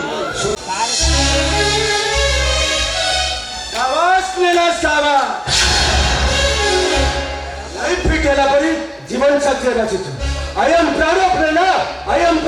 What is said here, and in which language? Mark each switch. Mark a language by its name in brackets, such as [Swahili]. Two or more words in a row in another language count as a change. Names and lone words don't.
[Odia] ସାବାସ ପ୍ରେରଣା ସାବାସ [English] life fit [Odia] ହେଲା ପରି ଜୀବନ ସାଥୀ ବାଛିଛୁ। [English] I am proud of Prerna. I am